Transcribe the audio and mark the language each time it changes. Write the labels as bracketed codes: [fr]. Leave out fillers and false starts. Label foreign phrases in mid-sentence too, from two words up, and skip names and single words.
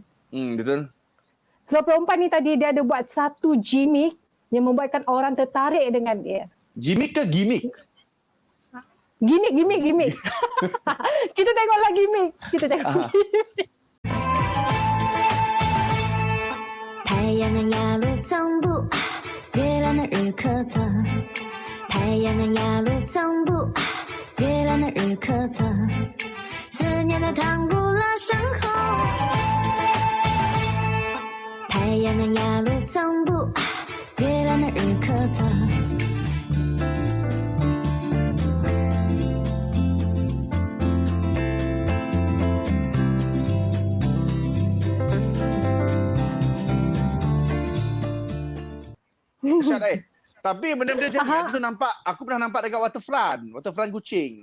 [ms] Betul. So perempuan ni tadi dia ada buat satu gimmick yang membuatkan orang tertarik dengan dia. Gimmick ke gimmick? Gimmick. Kita tengoklah gimmick. [zh] 阳的雅鲁藏布，月亮的日可测。太阳的雅鲁藏布，月亮的日可测。思念的唐古拉山后，太阳的雅鲁藏布，月亮的日可测。 [ms] Syat Tapi benda-benda macam ni aku pernah nampak dekat waterfront Kuching.